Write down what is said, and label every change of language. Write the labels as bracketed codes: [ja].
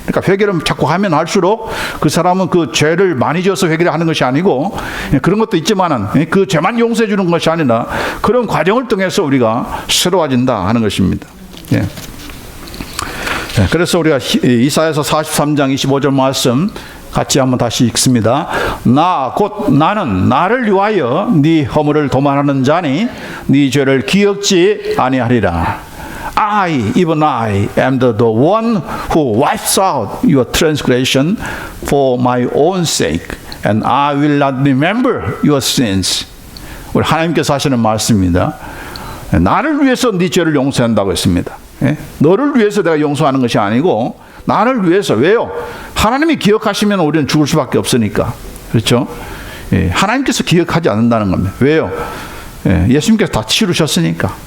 [ko] 그러니까 회개를 자꾸 하면 할수록 그 사람은 그 죄를 많이 지어서 회개를 하는 것이 아니고 그런 것도 있지만은 그 죄만 용서해 주는 것이 아니라 그런 과정을 통해서 우리가 새로워진다 하는 것입니다. 예. 그래서 우리가 이사야서 43장 25절 말씀 같이 한번 다시 읽습니다. 나는 나를 위하여 네 허물을 도말하는 자니 네 죄를 기억지 아니하리라. [en] even I am the one who wipes out your transgression for my own sake, and I will not remember your sins. [ko] 우리 하나님께서 하시는 말씀입니다. 나를 위해서 네 죄를 용서한다고 했습니다. 너를 위해서 내가 용서하는 것이 아니고 나를 위해서. 왜요? 하나님이 기억하시면 우리는 죽을 수밖에 없으니까. 그렇죠? 하나님께서 기억하지 않는다는 겁니다. 왜요? 예수님께서 다 치르셨으니까.